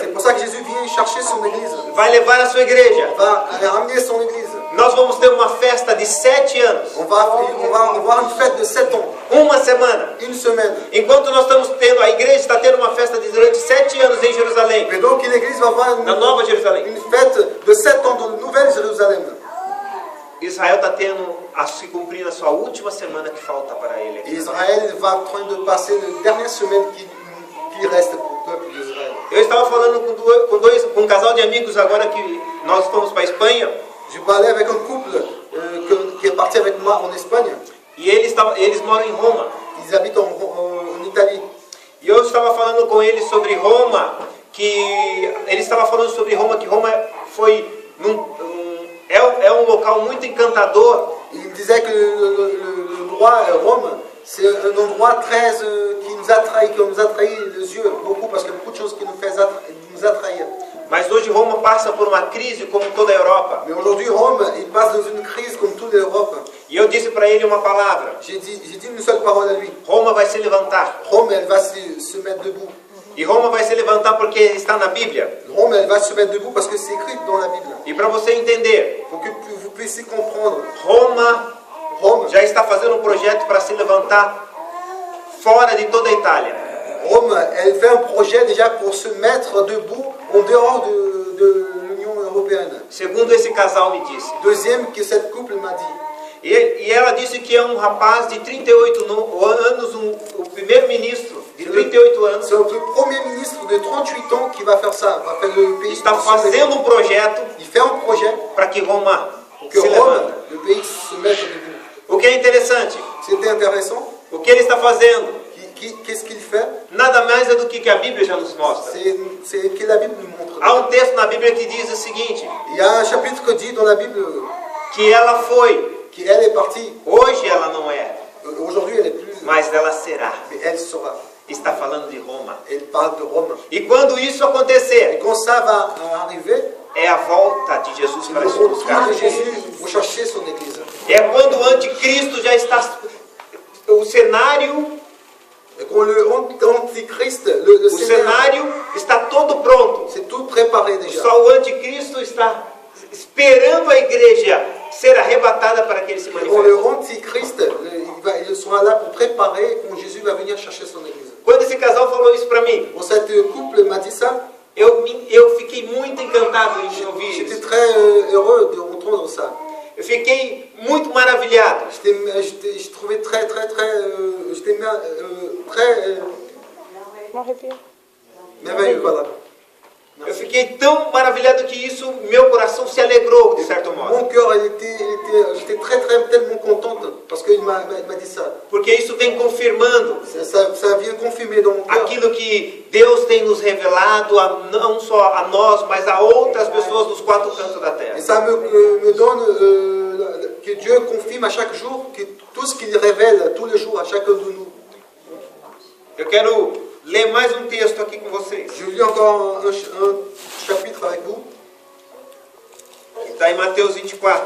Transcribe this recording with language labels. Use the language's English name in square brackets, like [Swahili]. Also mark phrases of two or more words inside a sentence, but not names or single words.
[French] C'est pour ça que Jésus vient chercher son église. [Portuguese] Vai levar a sua igreja. [French] Va ramener son église. [Portuguese] Nós vamos ter uma festa de 7 anos. [French] On va avoir une fête de 7 ans. [Portuguese] Uma semana. [French] Une semaine. [Portuguese] Enquanto nós estamos tendo, a igreja está tendo uma festa durante 7 anos em Jerusalém. [French] Et donc l'église va avoir [Portuguese] na Nova Jerusalém. [French] Une fête de 7 ans dans la Nouvelle Jérusalem. [Portuguese] Israel está tendo a se cumprir na sua última semana que falta para ele. [French] Et Israël va en train de passer la dernière semaine qui reste pour le peuple d'Israël. [Portuguese] Eu estava falando com um casal de amigos agora que nós fomos para a Espanha. [French] Je parlais avec un couple qui est parti avec moi en Espagne. [Portuguese] E eles moram em Roma. [French] Ils habitent en Italie. [Portuguese] E eu estava falando com eles sobre Roma, que Roma foi é um local muito encantador. [French] Il disait que l'endroit Rome, c'est un endroit très qui nous a trahi les yeux beaucoup parce qu'il y a beaucoup de choses qui nous attrahir. [Portuguese] Mas hoje Roma passa por uma crise como toda a Europa. [French] Mais aujourd'hui Rome, il passe dans une crise comme toute l'Europe. [Portuguese] E eu disse para ele uma palavra. [French] J'ai dit une seule parole à lui. [Portuguese] Roma vai se levantar. [French] Rome, elle va se mettre debout. [Portuguese] E Roma vai se levantar porque está na Bíblia. [French] Rome, elle va se mettre debout parce que c'est écrit dans la Bible. [Portuguese] E para você entender, [French] pour que vous puissiez comprendre, [Portuguese] Roma já está fazendo um projeto para se levantar fora de toda a Itália. [French] Rome, elle fait un projet déjà pour se mettre debout en dehors de l'Union européenne. [Portuguese] Segundo esse casal me disse. [French] Deuxième que cette couple m'a dit. [Portuguese] E ela disse que é um rapaz de 38 anos, o primeiro-ministro de 38 anos. [French] C'est le premier ministre de 38 ans qui va faire ça, va faire le pays. [Portuguese] Está fazendo um projeto. [French] Il fait un projet [Portuguese] para que Roma se levante. [French] Le pays se mette debout. [Portuguese] O que é interessante? [French] C'était intéressant. [Portuguese] O que ele está fazendo? [French] Qu'est-ce qu'il fait? [Portuguese] Nada mais é do que a Bíblia já nos mostra. [French] C'est que la Bible nous montre. [Portuguese] Há um texto na Bíblia que diz o seguinte. [French] Il y a un chapitre qui dit dans la Bible [Portuguese] que ela foi. [French] Que elle est partie. [Portuguese] Hoje ela não é. [French] Aujourd'hui elle est plus. [Portuguese] Mas ela será. [French] Mais elle sera. [Portuguese] Está falando de Roma. [French] Elle parle de Rome. [Portuguese] E quando isso acontecer, [French] et quand ça va arriver, [Portuguese] é a volta de Jesus para nos buscar. [French] Jésus pour chercher son église. [Portuguese] É quando o anticristo já está, o cenário [French] Et quand le antichrist, [Portuguese] O cenário está todo pronto. [French] c'est tout préparé déjà. [Portuguese] Só o anticristo está esperando a igreja ser arrebatada para que ele se [French] Quand le [Portuguese] manifeste. [French] antichrist, il sera là pour préparer quand Jésus va venir chercher son église. [Portuguese] Quando esse casal falou isso para mim, [French] Quand cet couple m'a dit ça, [Portuguese] eu fiquei muito encantado em ouvir [French] j'étais [Portuguese] isso. [French] très heureux d'entendre ça. [Portuguese] Eu fiquei muito maravilhado. [French] Je trouvais j'étais très merveilleux, voilà. [Portuguese] Eu fiquei tão maravilhado que isso, meu coração se alegrou, de certo modo. [French] Mon cœur, j'étais tellement contente parce qu'il m'a dit ça. [Portuguese] Porque isso vem confirmando [French] Ça vient confirmer dans mon cœur [Portuguese] aquilo que Deus tem nos revelado, não só a nós, mas a outras pessoas dos quatro cantos da terra. [French] et ça me donne que Dieu confirme à chaque jour que tout ce qu'il révèle tous les jours à chacun de nous. [Portuguese] Eu quero ler mais um texto aqui com vocês. [French] Je lis encore un chapitre avec vous. [Portuguese] Está em Mateus 24.